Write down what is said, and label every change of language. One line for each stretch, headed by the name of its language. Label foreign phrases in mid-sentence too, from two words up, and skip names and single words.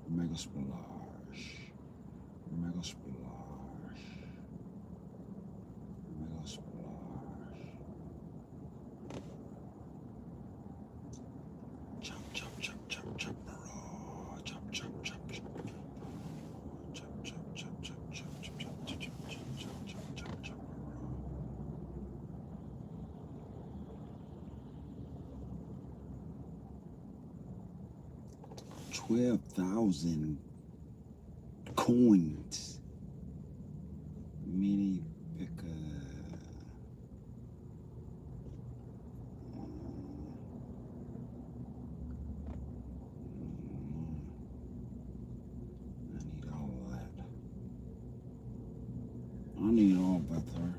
English: Mega splash. Mega splash. Mega splash. Chop, chop, chop, chop, chop. Chop, chop, chop, chop. Chop, chop, chop, chop, chop, chop, chop, chop, chop, chop, chop, chop, chop. 12,000 coins. Mini picker. I need all that, sir.